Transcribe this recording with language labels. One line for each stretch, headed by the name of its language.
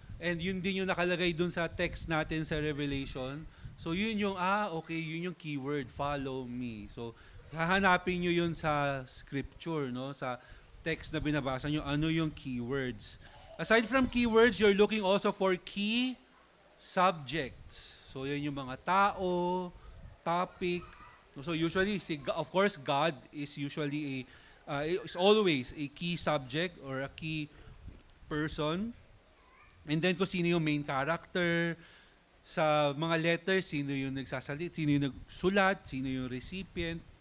Filipino: And yun din yung nakalagay dun sa text natin sa Revelation. So yun yung, okay, yun yung keyword,
English: follow me.
Filipino: So hahanapin nyo yun sa scripture, no? Sa text na binabasa nyo, ano yung keywords.
English: Aside from keywords, you're looking also for key subjects.
Filipino: So yun yung mga tao, topic.
English: So usually, of course, God is usually is always a key subject or a key person.
Filipino: And then kung sino yung main character, sa mga letters, sino yung nagsasalit, sino yung nagsulat, sino yung recipient.